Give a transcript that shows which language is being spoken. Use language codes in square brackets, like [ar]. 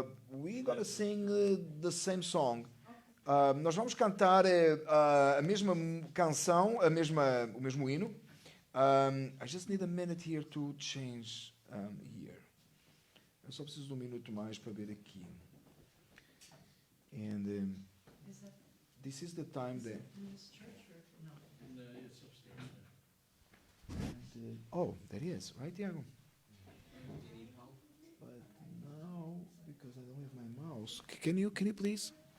[en] We're going to sing the same song. [pt] Nós vamos cantar a mesma canção, o mesmo hino. [en] I just need a minute here to change here. [pt] Eu só preciso de um minuto mais para ver aqui. [en] And this is the time that... In this church or no? It's upstairs. Oh, there he is, right, Tiago? Do you need help? But now, because I don't have my mouse, can you please?